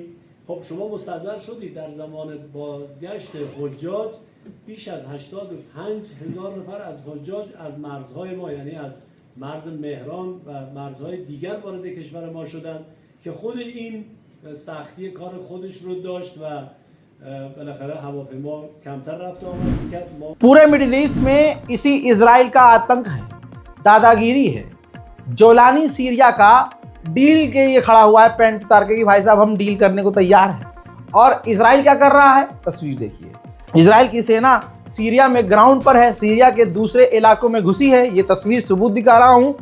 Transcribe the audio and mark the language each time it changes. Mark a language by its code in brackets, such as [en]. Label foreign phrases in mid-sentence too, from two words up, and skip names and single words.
[fa] خب شما مستحضر شدید در زمان بازگشت حجاج بیش از 85,000 نفر از حجاج از مرزهای ما، یعنی از مرز مهران و مرزهای دیگر وارد کشور ما شدند که خود این سختی کار خودش رو داشت و بالاخره هواپیما کمتر رفت آمد می‌کرد. [hi] पूरे मिडिल ईस्ट में इसी इजराइल का आतंक है, दादागिरी है। जोलानी सीरिया का डील के लिए खड़ा हुआ है पेंट उतार के कि भाई साहब हम डील करने को तैयार हैं, और इजराइल क्या कर रहा है, तस्वीर देखिए। इजराइल की सेना सीरिया में ग्राउंड पर है, सीरिया के दूसरे इलाकों में घुसी है, ये तस्वीर सबूत दिखा रहा हूँ।